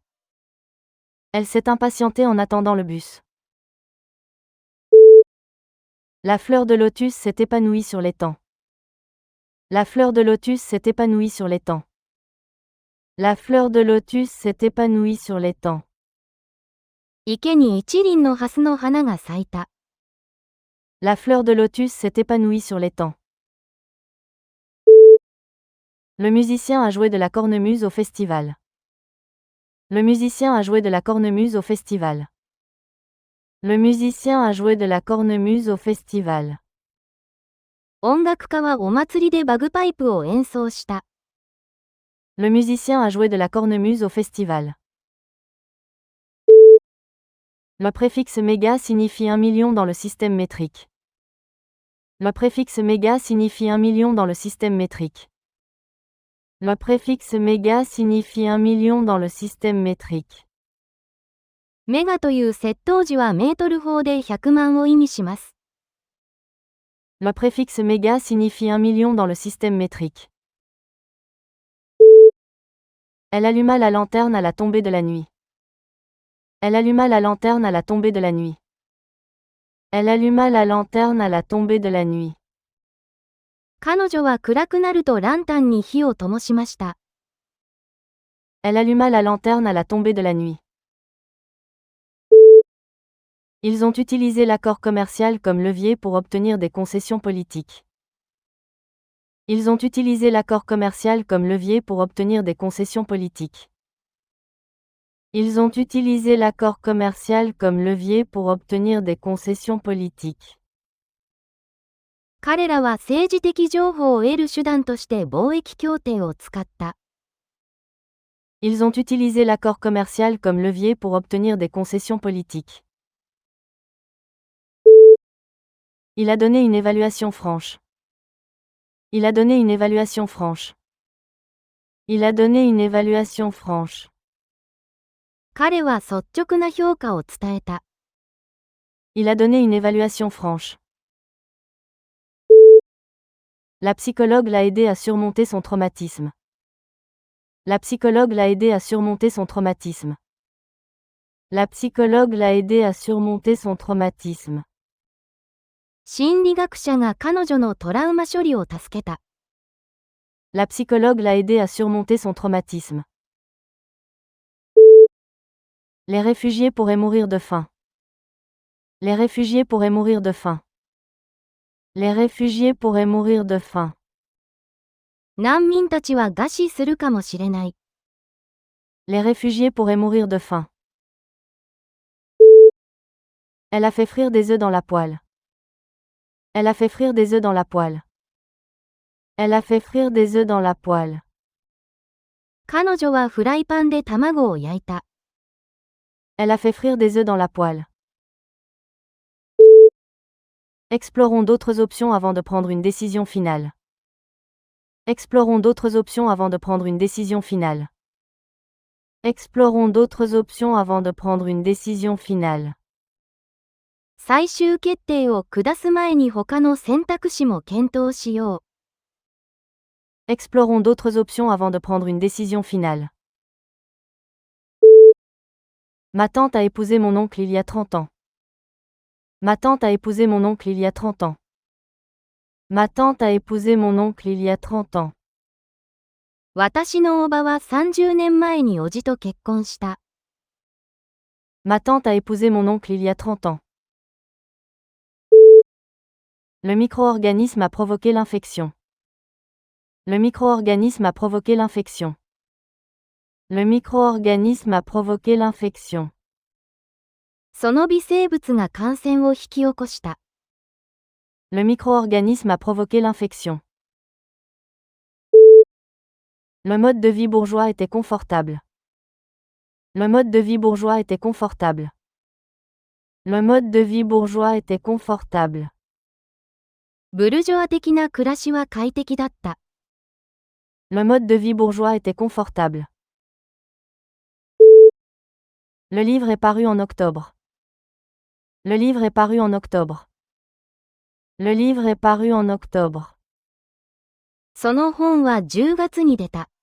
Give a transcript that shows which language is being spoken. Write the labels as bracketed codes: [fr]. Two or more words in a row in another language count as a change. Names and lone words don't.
[fr] Elle s'est impatientée en attendant le bus. La fleur de lotus s'est épanouie sur l'étang. La fleur de lotus s'est épanouie sur l'étang. La fleur de lotus s'est épanouie sur l'étang. [ja] 池に一輪のハスの花が咲いた。 [fr] La fleur de lotus s'est épanouie sur l'étang. Le musicien a joué de la cornemuse au festival. Le musicien a joué de la cornemuse au festival. Le musicien a joué de la cornemuse au festival. [ja] 音楽家はお祭りでバグパイプを演奏した。 [fr] Le musicien a joué de la cornemuse au festival. Le préfixe méga signifie 1 million dans le système métrique. Le préfixe méga signifie 1 million dans le système métrique. Le préfixe méga signifie 1 million dans le système métrique. [ja] メガという窃盗時はメートル法で100万を意味します。 [fr] Le préfixe méga signifie 1 million dans le système métrique. Elle alluma la lanterne à la tombée de la nuit. Elle alluma la lanterne à la tombée de la nuit. Elle alluma la lanterne à la tombée de la nuit. [ja] 彼女は暗くなるとランタンに火を灯しました。 [fr] Elle alluma la lanterne à la tombée de la nuit. Ils ont utilisé l'accord commercial comme levier pour obtenir des concessions politiques. Ils ont utilisé l'accord commercial comme levier pour obtenir des concessions politiques. Ils ont utilisé l'accord commercial comme levier pour obtenir des concessions politiques. [ja] 彼らは政治的情報を得る手段として貿易協定を使った。 [fr] Ils ont utilisé l'accord commercial comme levier pour obtenir des concessions politiques. Il a donné une évaluation franche. Il a donné une évaluation franche. Il a donné une évaluation franche. [ja] 彼は率直な評価を伝えた。 [fr] Il a donné une évaluation franche. La psychologue l'a aidé à surmonter son traumatisme. La psychologue l'a aidé à surmonter son traumatisme. La psychologue l'a aidé à surmonter son traumatisme. [ja] 心理学者が彼女のトラウマ処理を助けた。 [fr] La psychologue l'a aidé à surmonter son traumatisme. Les réfugiés pourraient mourir de faim. Les réfugiés pourraient mourir de faim. Les réfugiés pourraient mourir de faim. [ja] 難民たちは餓死するかもしれない。 [fr] Les réfugiés pourraient mourir de faim. Elle a fait frire des œufs dans la poêle. Elle a fait frire des œufs dans la poêle. Elle a fait frire des œufs dans la poêle. [ja] 彼女はフライパンで卵を焼いた。 [fr] Elle a fait frire des œufs dans la poêle. Explorons d'autres options avant de prendre une décision finale. Explorons d'autres options avant de prendre une décision finale. Explorons d'autres options avant de prendre une décision finale. [ja] 最終決定を下す前に他の選択肢も検討しよう。 [fr] Explorons d'autres options avant de prendre une décision finale. Ma tante a épousé mon oncle il y a 30 ans. Ma tante a épousé mon oncle il y a 30 ans. Ma tante a épousé mon oncle il y a 30 ans. [ja] 私のおばは30年前におじと結婚した。 [fr] Ma tante a épousé mon oncle il y a 30 ans. Le micro-organisme a provoqué l'infection. Le micro-organisme a provoqué l'infection. Le micro-organisme a provoqué l'infection. [ja] その微生物が感染を引き起こした。 [fr] Le micro-organisme a provoqué l'infection. Le mode de vie bourgeois était confortable. Le mode de vie bourgeois était confortable. Le mode de vie bourgeois était confortable. [ja] ブルジョア的な暮らしは快適だった。 [fr] Le mode de vie bourgeois était confortable. Le livre est paru en octobre. Le livre est paru en octobre. Le livre est paru en octobre. [ja] その本は10月に出た。